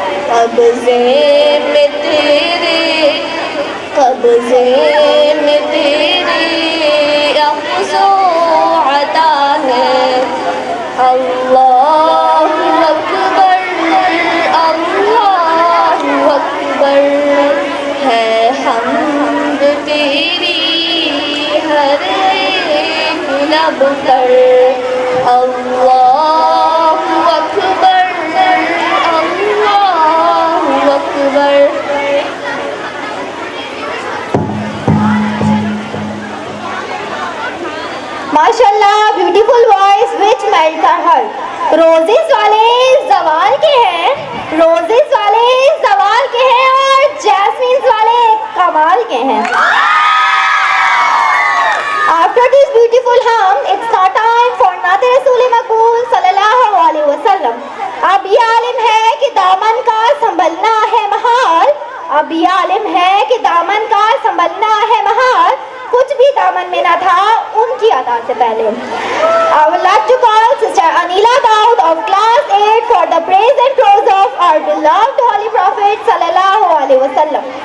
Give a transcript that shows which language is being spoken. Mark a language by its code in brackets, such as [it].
[hi] कब्ज़े में तेरे, कब्ज़े में तेरे अफ़्ज़ो अता है। [ar] अल्लाहु अकबर, अल्लाहु अकबर, [hi] है हम्द तेरी हर एक लब पर। [ar] अल्लाहु अकबर, अल्लाहु अकबर। [en] माशाल्लाह, beautiful voice which melt the heart. [hi] Roses वाले जवाल के हैं, रोजेस वाले जवाल के हैं और जैस्मिन वाले कमाल के हैं। [en] After this beautiful hymn, it's now time for [hi] नाते रसूल मकबूल सल्लल्लाहु अलैहि वसल्लम। अब ये आलिम है कि दामन का संभलना है महाल, अब ये आलिम है कि दामन का संभलना है महाल, कुछ भी दामन में ना था उनकी अदा से पहले। [en] I would like to call Sister Anila Daud of class 8 for the praise and prose of our beloved Holy Prophet [ar] sallallahu alaihi wasallam.